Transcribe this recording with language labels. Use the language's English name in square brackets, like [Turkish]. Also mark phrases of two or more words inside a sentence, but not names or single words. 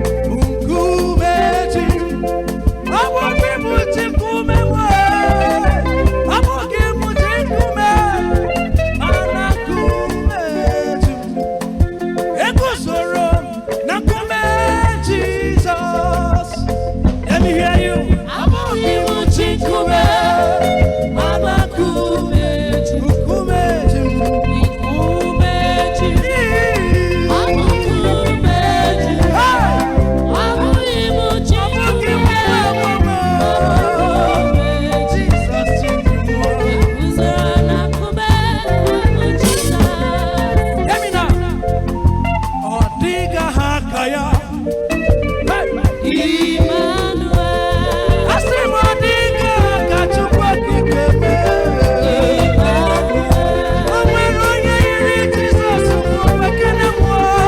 [Igbo] Nkume ji m. Ọ bụ gị bụ dị nkume m. Ọ bụ gị bụ dị nkume, ara nkume ji m. Eguzoro m na nkume Jizọs. [English] Let me hear you. [Igbo] Ọ bụ gị bụ dị nkume, ara nkume ji m. Nkume ji m. Nkume ji m. Ọ bụ nkume ji m. Hey! Ọ bụ gị bụ dị nkume, ara nkume ji m. Jizọs ji m. Eguzoro na nkume bụ Jizọs. [English] Let me know. [Igbo] Ọ dịghị aha aka ya. Hey! Emmanuel. Asị m ọ dịghị aha ka Chukwu okike mee. Emmanuel. O nwere onye yiri Jizọs, ma o nwekene m o.